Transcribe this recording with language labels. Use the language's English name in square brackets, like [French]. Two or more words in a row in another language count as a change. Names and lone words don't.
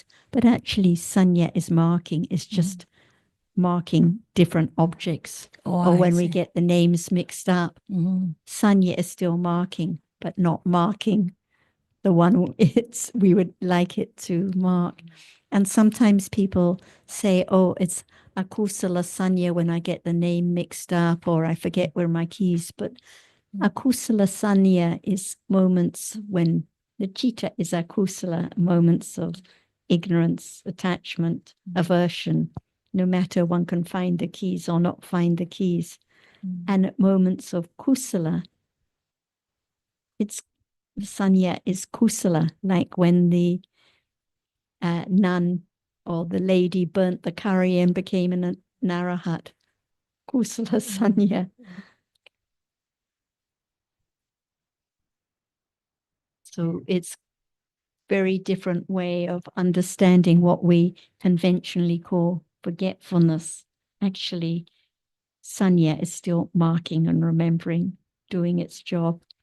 [English] But actually, sanya is marking, it's just marking different objects. Or when we get the names mixed up, sanya is still marking, but not marking the one we would like it to mark. And sometimes people say, oh, it's [Pali] akusala sanya [English] when I get the name mixed up or I forget where my keys. But [Pali] akusala sanya [English] is moments when the chitta is akusala, moments of ignorance, attachment, aversion. No matter one can find the keys or not find the keys. And at moments of kusala, it's sanya is kusala, like when the nun or the lady burnt the curry and became an arahat. [Pali] Kusala sanya. [English] So it's very different way of understanding what we conventionally call forgetfulness. Actually, sanya is still marking and remembering, doing its job.